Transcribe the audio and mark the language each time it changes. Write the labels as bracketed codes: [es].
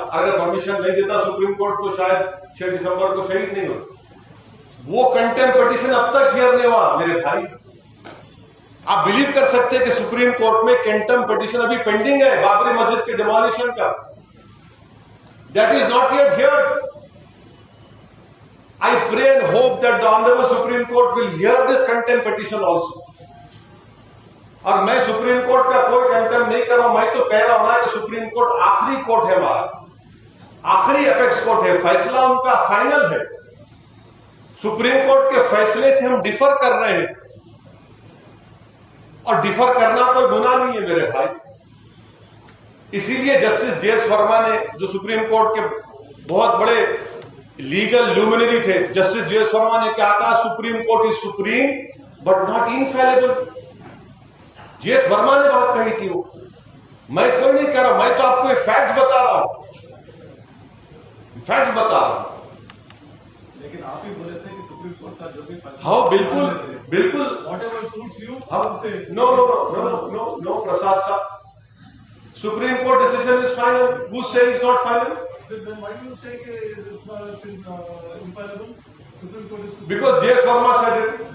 [hi] अगर परमिशन नहीं देता सुप्रीम कोर्ट तो शायद 6 दिसंबर को शहीद नहीं होता. वो कंटेम्प्ट पिटीशन अब तक हियर नहीं हुआ मेरे भाई. आप बिलीव कर सकते हैं कि सुप्रीम कोर्ट में कंटेम्प्ट पिटीशन अभी पेंडिंग है बाबरी मस्जिद के डिमोलिशन का. [en] That is not yet heard. I pray and hope that the Honorable Supreme Court will hear this contempt petition also. [hi] और मैं सुप्रीम कोर्ट का कोई कंटेम्प्ट नहीं कर रहा हूं, मैं तो कह रहा हूं ना कि सुप्रीम कोर्ट आखिरी कोर्ट है हमारा, आखिरी अपेक्स कोर्ट है, फैसला उनका फाइनल है. सुप्रीम कोर्ट के फैसले से हम डिफर कर रहे हैं, और डिफर करना कोई गुनाह नहीं है मेरे भाई. इसीलिए जस्टिस JS वर्मा ने, जो सुप्रीम कोर्ट के बहुत बड़े लीगल ल्यूमिनरी थे, जस्टिस JS वर्मा ने क्या कहा, supreme court is supreme but not infallible. JS Verma ने बात कही थी वो, मैं कोई नहीं कह रहा, मैं तो आपको फैक्ट्स बता रहा हूं. फैक्ट्स बता रहा हूं। लेकिन आप ही बोले थे कि सुप्रीम कोर्ट का जो भी हाँ बिल्कुल बिल्कुल। [en] whatever suits you, हाँ, [hi] आपसे [en] no, Prasad साहब, Supreme Court decision is final. Who say it's not final? then why do you say कि it's not infallible? Supreme Court is Because J.S. Verma said it.